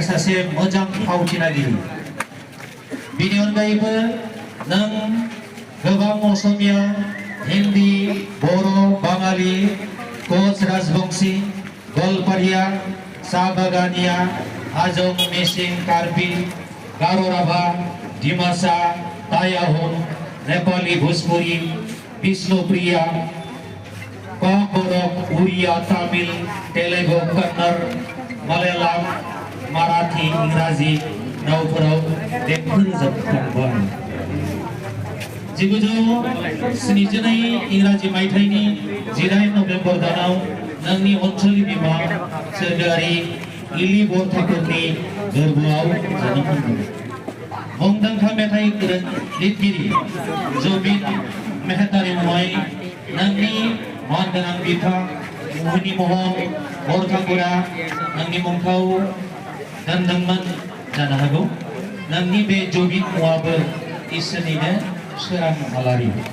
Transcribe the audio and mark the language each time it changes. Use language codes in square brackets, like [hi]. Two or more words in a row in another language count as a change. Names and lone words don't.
[brx] सासे मोजां फावथिनागिरि बिनि अनगायैबो नों गोबां असमिया हिन्दी बर' बाङालि कच राजबंशी गलपारिया साहा बागानिया हाजं मिसिं कार्बि गार' राभा डिमासा टाई आहम नेपाली भोजपुरी विष्णुप्रिया ककबरक उड़िया तमिल तेलुगु कन्नड़ मलयालम माराठी इंराजी रावफोराव देंखो रोजाबखांबाय 1972 इंराजी मायथाइनि 18 नभेम्बर दानाव नोंनि अनसुलि बिमा सोरगोआरि इलि बरठाकुरनि गोरबोआव जोनोम मोनदों मुंदांखा मेथाइ लिरगिरि जुबिन मेहतानि मुङै नोंनि मानगोनां बिफा मुहिनि महन बरठाकुरा नोंनि मुंखौ दोनदोंमोन जानो हागौ नोंनि बे जुबिन मुङाबो इसोरनिनो सोरां आलारि